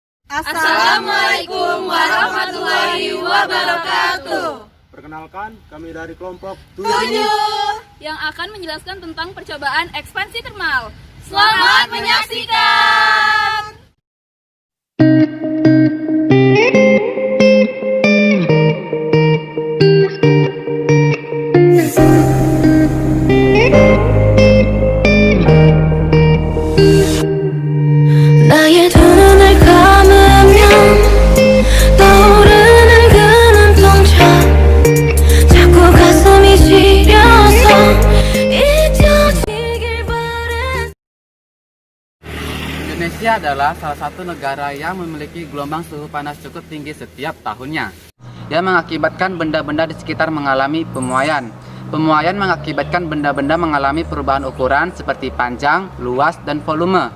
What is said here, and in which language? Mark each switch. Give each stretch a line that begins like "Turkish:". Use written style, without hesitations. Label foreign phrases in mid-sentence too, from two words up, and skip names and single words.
Arabic: السلام عليكم ورحمة الله وبركاته.
Indonesian: Perkenalkan, kami dari kelompok 7 yang akan menjelaskan tentang percobaan ekspansi termal. Selamat menyaksikan.
Korean: 나의 두 눈을 감으면 떠오르는 그 눈동자 자꾸 가슴이 시려서 잊혀지길 바래.
Indonesian: Indonesia adalah salah satu negara yang memiliki gelombang suhu panas cukup tinggi setiap tahunnya, yang mengakibatkan benda-benda di sekitar mengalami pemuaian. Pemuaian mengakibatkan benda-benda mengalami perubahan ukuran seperti panjang, luas, dan volume.